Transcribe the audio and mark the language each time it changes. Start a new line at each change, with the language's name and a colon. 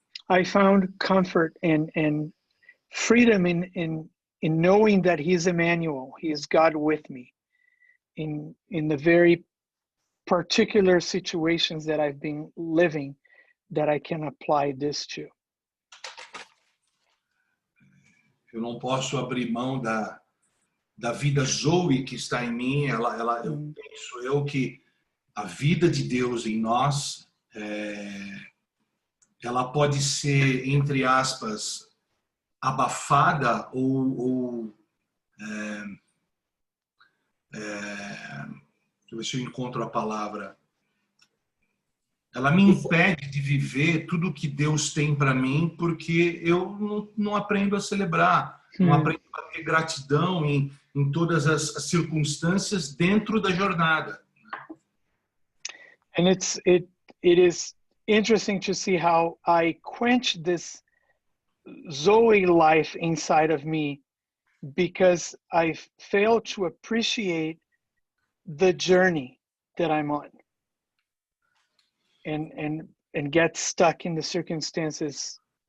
English: I found comfort and freedom in knowing that He is Emmanuel, He is God with me in the very particular situations that I've been living that I can apply this to.
Portuguese: Eu não posso abrir mão da vida Zoe que está em mim. Eu penso que a vida de Deus em nós, ela pode ser, entre aspas, abafada ou deixa eu ver se eu encontro a palavra. Ela me impede de viver tudo que Deus tem para mim, porque eu não aprendo a celebrar, não aprendo a ter gratidão em todas as circunstâncias dentro da jornada.
English: And it is interesting to see how I quench this Zoe life inside of me because I fail to appreciate the journey that I'm on and get stuck in the circumstances.